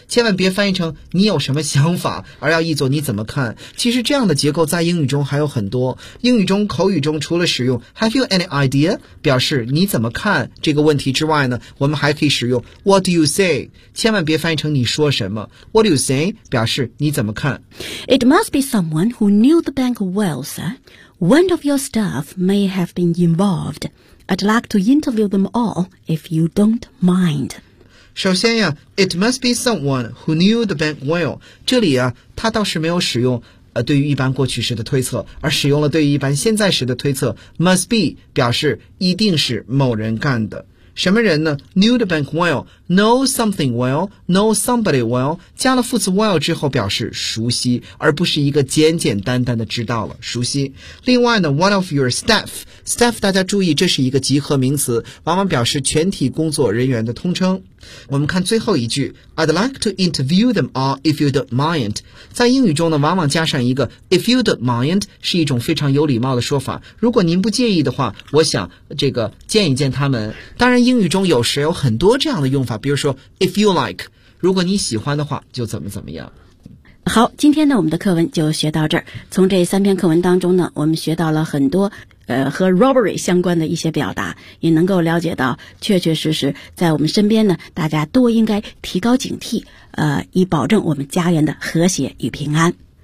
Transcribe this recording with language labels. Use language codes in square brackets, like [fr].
[zh] 千万别翻译成你有什么想法，而要译作你怎么看。其实这样的结构在英语中还有很多。英语中口语中除了使用 [en] Have you any idea? [zh] 表示你怎么看这个问题之外呢，我们还可以使用 [en] What do you say? [zh] 千万别翻译成你说什么。 [en] What do you say? [zh] 表示你怎么看。 [en] It must be someone who knew the bank well, sir. One of your staff may have been involved. I'd like to interview them all, if you don't mind. [zh] 首先呀， [en] it must be someone who knew the bank well. [zh] 这里啊，他倒是没有使用对于一般过去时的推测，而使用了对于一般现在时的推测。 [en] must be [zh] 表示一定是某人干的。什么人呢 ? [en] knew the bank well, know something well, know somebody well, [zh] 加了副词 well 之后表示熟悉，而不是一个简简单单的知道了，熟悉。另外呢 ,one of your staff, staff 大家注意这是一个集合名词，往往表示全体工作人员的通称。我们看最后一句 [en] ,I'd like to interview them all if you don't mind. [zh] 在英语中呢往往加上一个 [en] if you don't mind, [zh] 是一种非常有礼貌的说法。如果您不介意的话，我想这个见一见他们。当然英语中有时有很多这样的用法，比如说 [en] if you like, [zh] 如果你喜欢的话就怎么怎么样。好，今天呢我们的课文就学到这儿。从这三篇课文当中呢，我们学到了很多和 robbery 相关的一些表达，也能够了解到确确实实在我们身边呢，大家都应该提高警惕，以保证我们家园的和谐与平安。